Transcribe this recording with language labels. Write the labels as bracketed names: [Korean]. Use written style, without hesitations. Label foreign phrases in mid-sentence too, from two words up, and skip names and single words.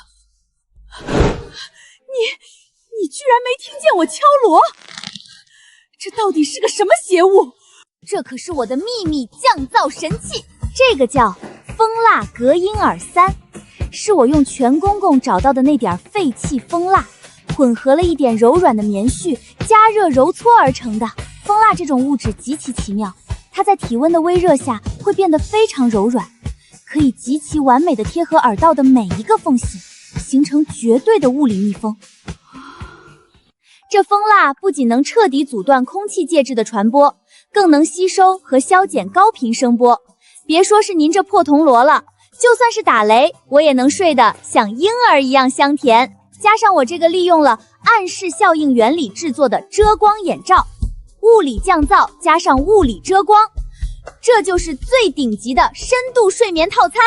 [Chinese] 你居然沒聽見我敲鑼？這到底是個什麼邪物？這可是我的秘密降噪神器，這個叫蜂蠟隔音耳3，是我用全公公找到的那點廢棄蜂蠟，混合了一點柔軟的棉絮，加熱揉搓而成的。蜂蠟這種物質極其奇妙，它在體溫的微熱下會變得非常柔軟，可以極其完美的貼合耳道的每一個縫隙，形成絕對的物理密封。這蜂蠟不僅能徹底阻斷空氣介質的傳播，更能吸收和消減高頻聲波。別說是您這破銅鑼了，就算是打雷，我也能睡得像嬰兒一樣香甜。加上我這個利用了暗視效應原理製作的遮光眼罩，物理降噪加上物理遮光，這就是最頂級的深度睡眠套餐。